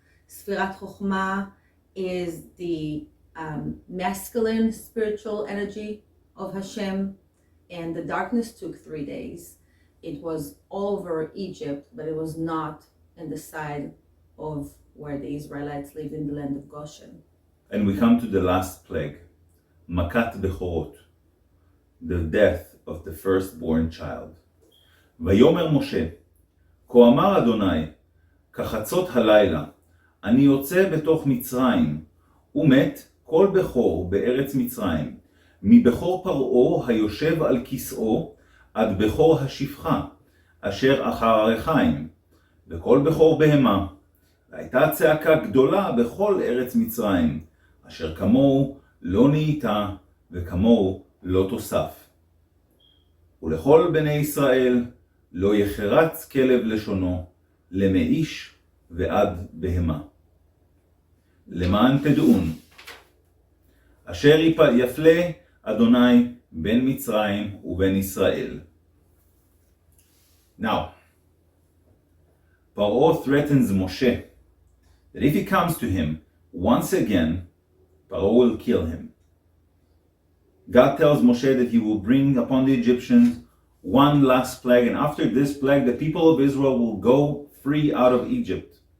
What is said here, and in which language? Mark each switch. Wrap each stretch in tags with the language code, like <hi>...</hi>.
<en>Sfirat Chokhmah is the masculine spiritual energy of Hashem, and the darkness took 3 days. It was all over Egypt, but it was not in the side of where the Israelites lived in the land of Goshen. And we come to the last plague, Makat Bechorot, the death of the firstborn child.</en> <he>ויאמר משה, כה אמר אדוני, כחצות הלילה, אני יוצא בתוך מצרים, ומת כל בכור בארץ מצרים, מבכור פרעה היושב על כסאו, עד בכור השפחה, אשר אחר הרחיים, וכל בכור בהמה. והייתה צעקה גדולה בכל ארץ מצרים, אשר כמוהו לא נהייתה, וכמוהו לא תוסף. ולכל בני ישראל לא יחרץ כלב לשונו, למאיש ועד בהמה. למען תדעון, אשר יפלה אדוני בין מצרים ובין ישראל.</he> <en>Now, Paro threatens Moshe that if he comes to him once again, Paro will kill him. God tells Moshe that he will bring upon the Egyptians one last plague, and after this plague, the people of Israel will go free out of Egypt.</en>